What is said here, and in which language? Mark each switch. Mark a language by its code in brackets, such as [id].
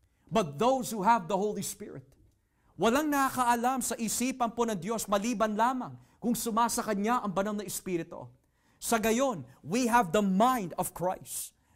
[en] But those who have the Holy Spirit. [tl] Walang nakakaalam sa isipan po ng Diyos maliban lamang kung sumasa Kanya ang banal na Espiritu. Sa gayon, [en] we have the mind of Christ.